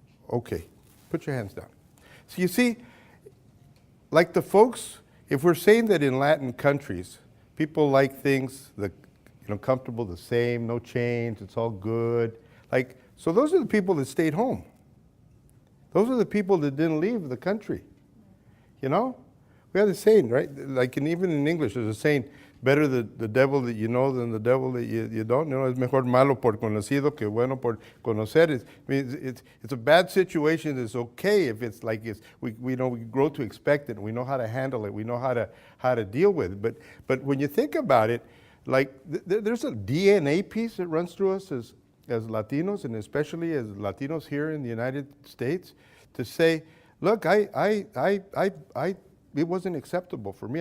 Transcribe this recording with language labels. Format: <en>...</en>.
<en>Okay, put your hands down. So you see, like the folks, if we're saying that in Latin countries, people like things that, comfortable, the same, no change, it's all good. So those are the people that stayed home. Those are the people that didn't leave the country. We have the saying, right? Even in English, there's a saying, better the devil that you know than the devil that you don't.</en> <es>Es mejor malo por conocido que bueno por conocer.</es> <en>It's a bad situation. It's okay if we grow to expect it. We know how to handle it. We know how to deal with it. But when you think about it, there's a DNA piece that runs through us as Latinos, and especially as Latinos here in the United States, to say, look, it wasn't acceptable for me.</en>